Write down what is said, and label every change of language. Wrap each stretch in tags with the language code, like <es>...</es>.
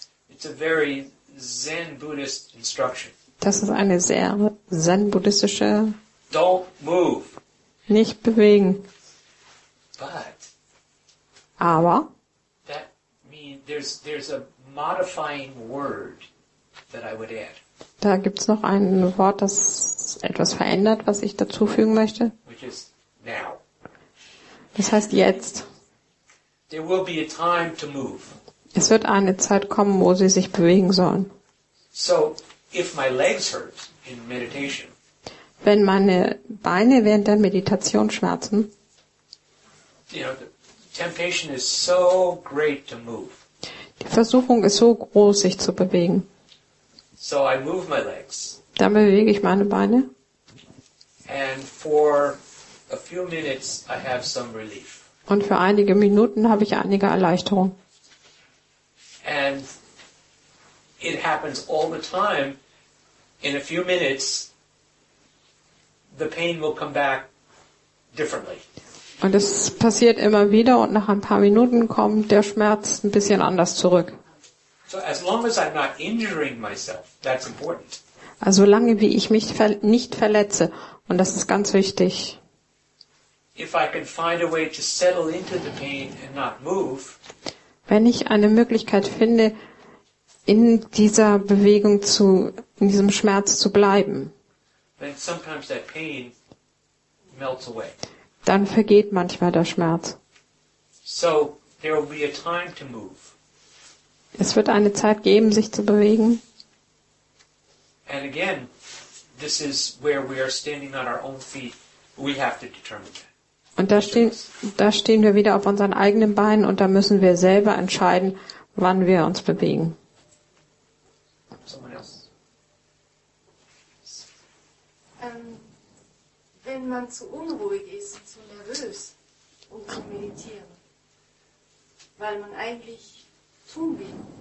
<en>It's a very Zen Buddhist instruction.</en> <de>Das ist eine sehr zen-buddhistische</de> <en>Don't move.</en> <de>nicht bewegen.</de> <en>But</en> <de>Aber</de> <en>that means there's a modifying word that I would add,</en> <de>da gibt's noch ein Wort, das etwas verändert, was ich dazu fügen möchte.</de> <en>which is now.</en> <de>Das heißt jetzt.</de> <en>There will be a time to move.</en> <de>Es wird eine Zeit kommen, wo Sie sich bewegen sollen.</de> <en>So if my legs hurt in meditation,</en> <de>Wenn meine Beine während der Meditation schmerzen,</de> <en>the temptation is so great to move.</en> <de>die Versuchung ist so groß, sich zu bewegen.</de> <en>So I move my legs,</en> <de>Dann bewege ich meine Beine</de> <en>and for a few minutes I have some relief.</en> <de>und für einige Minuten habe ich einige Erleichterung.</de> <en>And it happens all the time. In a few minutes, the pain will come back differently.</en> <de>Und es passiert immer wieder und nach ein paar Minuten kommt der Schmerz ein bisschen anders zurück.</de> <en>So as long as I'm not injuring myself, that's important.</en> <de>Also solange wie ich mich nicht verletze, und das ist ganz wichtig,</de> <en>If I can find a way to settle into the pain and not move,</en> <de>wenn ich eine Möglichkeit finde, in dieser Bewegung in diesem Schmerz zu bleiben,</de> <en>then sometimes that pain melts away.</en> <de>dann vergeht manchmal der Schmerz.</de> <en>So there will be a time to move.</en> <de>Es wird eine Zeit geben, sich zu bewegen.</de> <en>And again, this is where we are standing on our own feet. We have to determine that.</en> <de>Und da stehen wir wieder auf unseren eigenen Beinen und da müssen wir selber entscheiden, wann wir uns bewegen.</de> <en>Someone else?</en> <de>Wenn man zu unruhig ist, zu nervös, um zu meditieren, weil man eigentlich tun will.</de>